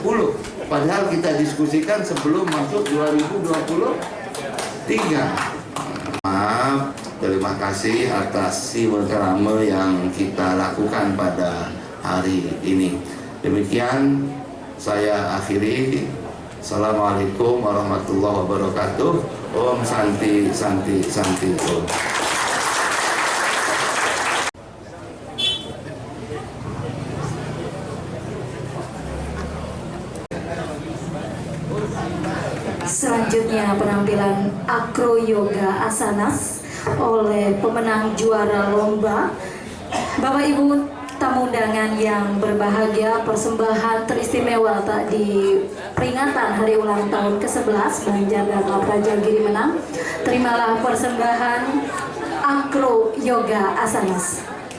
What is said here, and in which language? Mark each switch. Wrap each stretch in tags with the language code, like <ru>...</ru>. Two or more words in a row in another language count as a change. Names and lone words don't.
<id>Padahal kita diskusikan sebelum masuk 2023. Maaf, terima kasih atas silaturahmi yang kita lakukan pada hari ini. Demikian saya akhiri.</id> <ar>Assalamualaikum warahmatullahi wabarakatuh.</ar> <sa>Om Santi Santi Santi Om.</sa> <id>Selanjutnya penampilan Acro Yoga Asanas oleh pemenang juara lomba. Bapak Ibu tamu undangan yang berbahagia, persembahan teristimewa di peringatan hari ulang tahun ke-11 Banjar Dharma Praja Giri Menang. Terimalah persembahan Acro Yoga Asanas.</id>